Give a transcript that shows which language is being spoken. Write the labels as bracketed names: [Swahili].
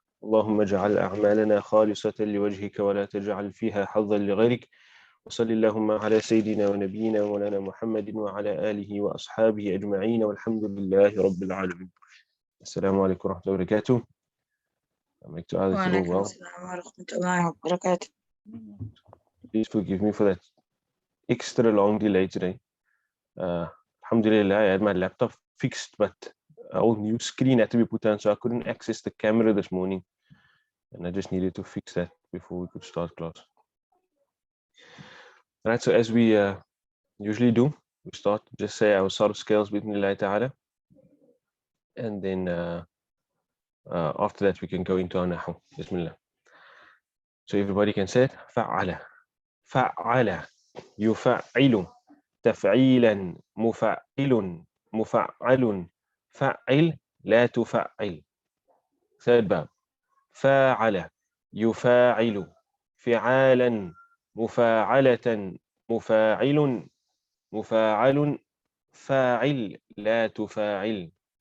[Arabic] اللهم اجعل أعمالنا خالصة لوجهك ولا تجعل فيها حظا لغيرك. وصل اللهم على سيدنا ونبينا ومولانا محمد وعلى آله وأصحابه أجمعين، والحمد لله رب العالمين. السلام عليكم ورحمة الله وبركاته. [English] I'd like to ask you all [Arabic] وعليكم [English] well. [Arabic] السلام ورحمة الله وبركاته. [English] Please forgive me for that extra long delay today. Alhamdulillah, I had my laptop fixed, but a whole new screen had to be put on, so I couldn't access the camera this morning. And I just needed to fix that before we could start class. Right, so as we usually do, we start, just say our sort of scales bismillah ta'ala. And then after that we can go into our Nahwu. Bismillah. So everybody can say it. [Arabic] فعل فعل يفعل تفعيلا مفعل مفعل فعل لا تفعل. [English] Third باب. [Arabic] فاعل يفاعل فعالا مفاعلة مفاعل مفاعل فاعل لا تفاعل.